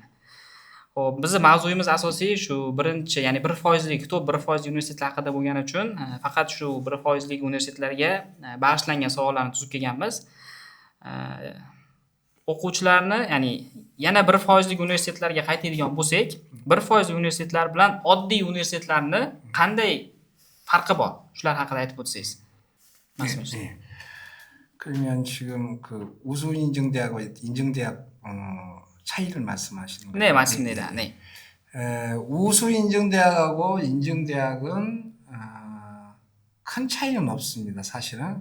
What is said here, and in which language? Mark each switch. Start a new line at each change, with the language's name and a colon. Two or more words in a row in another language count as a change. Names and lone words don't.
Uzbek: Xo'p, bizning mavzuyimiz asosiy shu birinchi, ya'ni 1% kitob 1% universitetlar haqida bo'lgani uchun faqat shu 1% universitetlarga bag'ishlangan savollarni tuzib kelganmiz. O'quvchilarni, ya'ni yana 1% universitetlarga qaytadigan bo'lsak, 1% universitetlar bilan oddiy universitetlarni qanday farqi bor? Shular haqida aytib o'tsangiz.
Korean: 그러면 지금 그 우수 인증대학과 인증대학 차이를 말씀하시는 거예요? 네, 맞습니다. 우수 인증대학하고 인증대학은 큰 차이는 없습니다, 사실은.